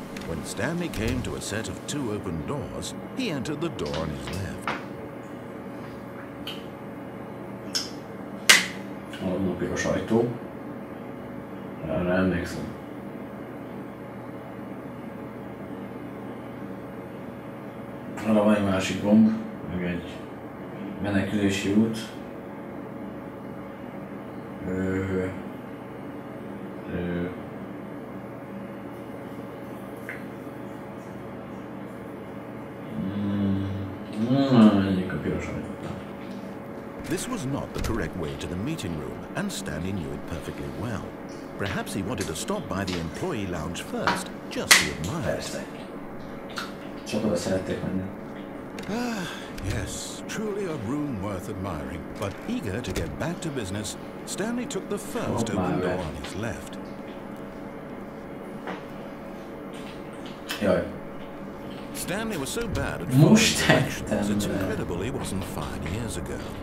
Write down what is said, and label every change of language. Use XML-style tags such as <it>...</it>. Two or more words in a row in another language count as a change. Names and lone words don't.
<en>When Stanley came to a set of 2 open doors, he entered the door on his left.</en> <hu>A piros ajtó. Arra emlékszem. Arra van egy másik gomb, meg egy menekülési út.</hu> <en>This was not the correct way to the meeting room, and Stanley knew it perfectly well. Perhaps he wanted to stop by the employee lounge first, just to admire.</en> <hu>Csak oda szerették menni.</hu> <en>Yes, truly a room worth admiring. But eager to get back to business, Stanley took the first open door on his left.</en> <hu>Jaj.</hu> <en>Stanley was so bad at following directions, it's incredible he wasn't fired years ago.</en>